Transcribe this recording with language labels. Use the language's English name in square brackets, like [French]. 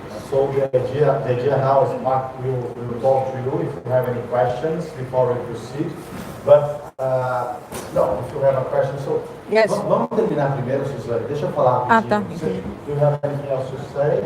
[English] So the idea now is Mark will talk to you if you have any questions before we proceed. But no, if you have a question, so Yes. [Portuguese] Vamos terminar primeiro, Suzane. Deixa eu falar rapidinho. tá. [English] Do you have anything else to say?